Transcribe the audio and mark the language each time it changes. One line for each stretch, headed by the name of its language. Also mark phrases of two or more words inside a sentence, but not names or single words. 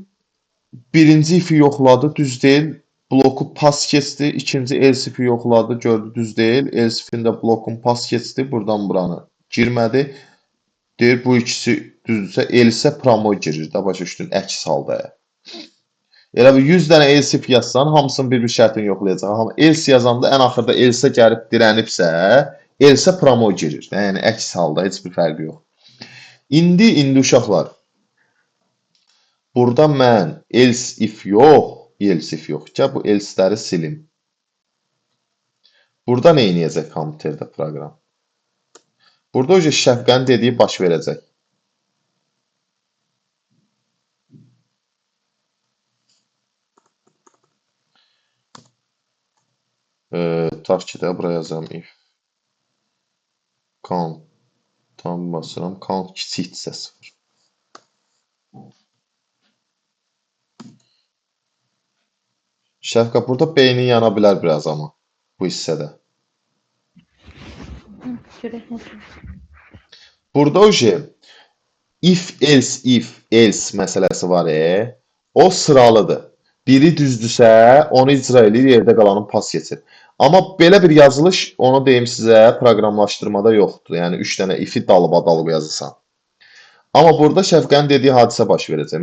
Azerbaijani: Birinci ifi yoxladı, düz deyil. Bloku pas keçdi. İkinci
English: else ifi
Azerbaijani: yoxladı, gördü, düz deyil.
English: Else ifində
Azerbaijani: blokun pas keçdi. Buradan buranı girmədi. Deyir, bu ikisi düzdürsə,
English: else promo
Azerbaijani: girir. Da başa düşdün, əks halda. Elə bir 100 dənə
English: else if
Azerbaijani: yazsan, hamısının bir şərtini yoxlayacaq. Amma else yazanda ən axırda else gəlib dirənibsə,
English: else promo
Azerbaijani: girir. Yəni əks halda heç bir fərqi yox. İndi uşaqlar. Burada mən
English: else if
Azerbaijani: yox. Gəl bu else-ləri silim. Burada nə edəcək kompüterdə proqram? Burada o Şəfqənin dediyi baş verəcək. Tutaq ki də buraya yazıram if. Count. Tam basıram. Count kiçikdirsə 0. Şəfqə, burada beynin yana bilər biraz amma bu hissədə. Burada o
English: if else
Azerbaijani: məsələsi var. O sıralıdır. Biri düzdürsə, onu icra edir, yerdə qalanın pas keçir. Amma belə bir yazılış, onu deyim sizə, proqramlaşdırmada yoxdur. Yəni 3 dənə if'i dalıba-dalıba yazırsan. Amma burada Şəfqənin dediyi hadisə baş verəcək.